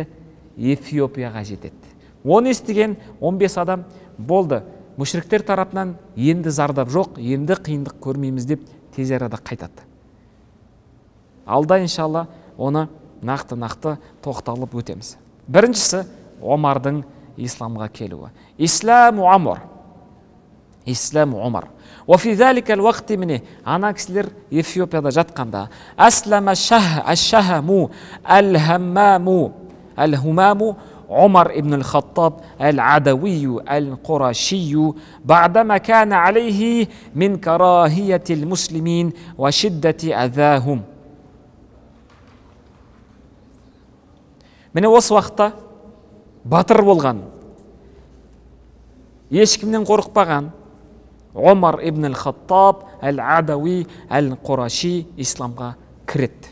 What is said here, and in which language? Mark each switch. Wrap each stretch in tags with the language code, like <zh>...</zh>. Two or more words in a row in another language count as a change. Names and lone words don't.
<kk>Эфиопияға жетеді. Оны естіген 15 адам болды. Мүшриктер тарапынан енді зардап жоқ, енді қиындық көрмейміз деп тез арада қайтады. Алда иншалла оны нақты тоқталып өтеміз. Біріншісі Омардың исламға келуі.</kk> <ar>إسلام عمر. إسلام عمر. وفي ذلك الوقت من</ar> <kk>ана кісілер Эфиопияда жатқанда</kk> <ar>أسلم الشهم الهمام عمر ابن الخطاب العدوي القرشي بعدما كان عليه من كراهية المسلمين وشدة أذاهم.</ar> <kk>Міне осы уақытта батыр болған, ешкімнен қорықпаған Омар ибн Хаттаб әл-Адауи әл-Қураши исламға кіреді.</kk>